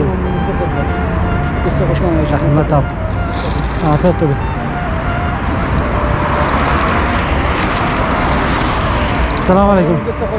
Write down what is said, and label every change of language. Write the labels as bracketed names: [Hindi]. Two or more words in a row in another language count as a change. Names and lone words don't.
[Central Kurdish] دەست خۆش مامەژە [Arabic] خدمتها عافيتي السلام عليكم [Central Kurdish] دەست خۆش